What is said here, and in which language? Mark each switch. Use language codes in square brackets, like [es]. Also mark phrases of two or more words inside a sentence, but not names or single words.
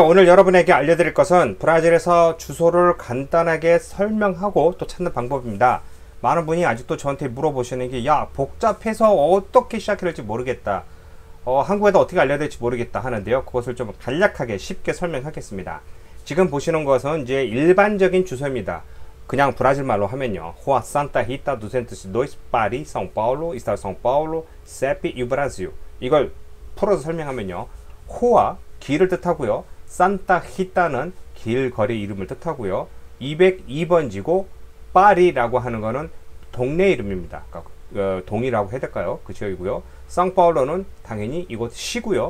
[ko] 오늘 여러분에게 알려드릴 것은 브라질에서 주소를 간단하게 설명하고 또 찾는 방법입니다. 많은 분이 아직도 저한테 물어보시는 게, 야, 복잡해서 어떻게 시작해야 될지 모르겠다, 한국에도 어떻게 알려야 될지 모르겠다 하는데요. 그것을 좀 간략하게 쉽게 설명하겠습니다. 지금 보시는 것은 이제 일반적인 주소입니다. 그냥 브라질 말로 하면요, [pt] Rua Santa Rita 202 Paris, São Paulo, Estado de São Paulo, CEP e o Brasil. [ko] 이걸 풀어서 설명하면요, 호와 길을 뜻하고요, 산타 히타는 길거리 이름을 뜻하고요, 202번지고 파리라고 하는 거는 동네 이름입니다. 그러니까 동이라고 해야 될까요? 그 지역이고요. 상파울로는 당연히 이곳 시고요.